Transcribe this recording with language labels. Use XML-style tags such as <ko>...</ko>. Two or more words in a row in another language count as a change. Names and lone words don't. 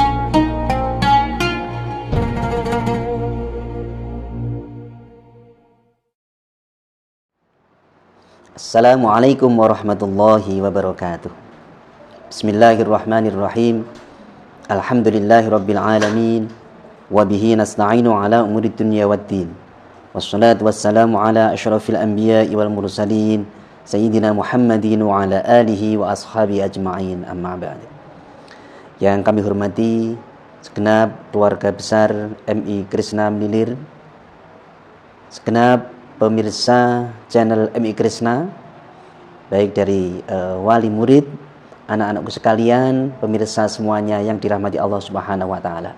<ar>السلام عليكم ورحمة الله وبركاته. بسم الله الرحمن الرحيم. الحمد لله رب العالمين. وبه نستعين على أمور الدنيا والدين. والصلاة والسلام على أشرف الأنبياء والمرسلين سيدنا محمد وعلى آله وأصحابه أجمعين، أما بعد.</ar> <id>Yang kami hormati segenap keluarga besar MI Krishna Melilir, segenap pemirsa channel MI Krishna, baik dari wali murid, anak-anakku sekalian, pemirsa semuanya yang dirahmati</id> <ar>الله سبحانه وتعالى.</ar>